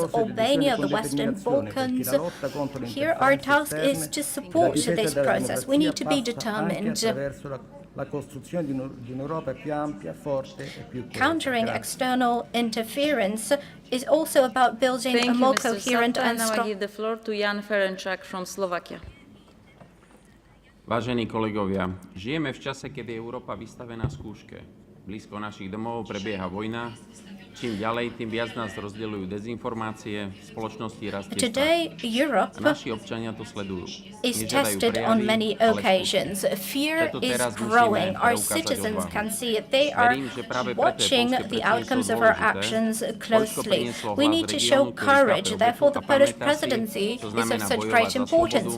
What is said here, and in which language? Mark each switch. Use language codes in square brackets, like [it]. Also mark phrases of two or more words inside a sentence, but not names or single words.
[en] Albania, the Western Balkans. Here our task is to support this process. We need to be determined. Countering external interference is also about building a more coherent and strong. Now I give the floor to Jan Ferenczak from Slovakia. [sk] Vážení kolegovia, žijeme v čase, kedy je Európa vystavená skúške. Blízko našich domov prebieha vojna. Čím ďalej, tým viac nás rozdeľujú dezinformácie, spoločnosti rastie strach. Europe naši občania to sledujú. [en] Is tested on many occasions. Fear is growing. Our citizens can see it. They are watching the outcomes of our actions closely. We need to show courage. Therefore, the Polish presidency is of such great importance.